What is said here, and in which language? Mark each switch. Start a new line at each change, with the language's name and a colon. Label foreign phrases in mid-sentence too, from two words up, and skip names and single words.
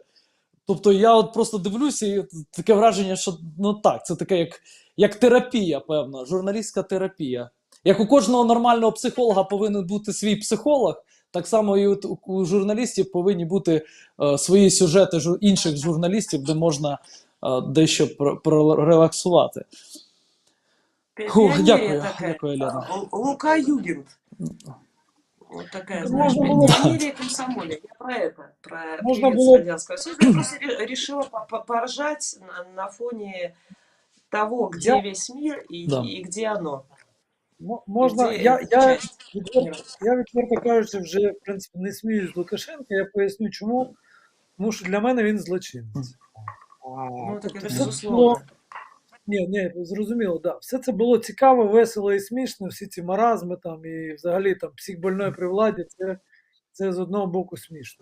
Ukrainian: Тобто я от просто дивлюся, і таке враження, що ну так, це таке як терапія, певно, журналістська терапія. Як у кожного нормального психолога повинен бути свій психолог, так само і у журналістів повинні бути свої сюжети інших журналістів, де можна дещо прорелаксувати. Дякую, Елена. Лука Югент.
Russian: Вот такая, знаешь, пионерия комсомоля. Я про это, про Радянского Союза. Я просто решила поржать на фоне того, где весь мир и где оно.
Ukrainian: Можна, я відверто кажучи, вже, в принципі, не сміюсь з Лукашенка, я поясню чому. Тому що для мене він злочинець. Ну, так це безусловно. Ні, зрозуміло, да. Все це було цікаво, весело і смішно, всі ці маразми там і взагалі там психбольної при владі, це з одного боку смішно.